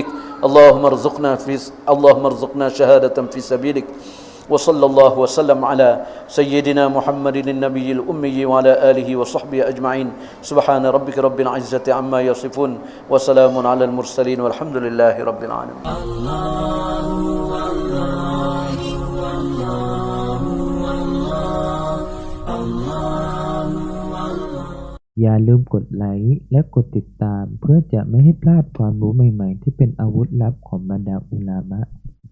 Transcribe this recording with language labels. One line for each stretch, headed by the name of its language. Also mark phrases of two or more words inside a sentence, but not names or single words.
Arabic: اللهم ارزقنا شهادة في سبيلك. وصلى الله وسلم على سيدنا محمد النبي الأمي وعلى آله وصحبه أجمعين. سبحان ربك رب العزة عما يصفون وسلام على المرسلين والحمد لله رب العالمين.
Thai: อย่าลืมกดไลค์และกดติดตามเพื่อจะไม่ให้พลาดความรู้ใหม่ๆที่เป็นอาวุธลับของบรรดาอุลามะ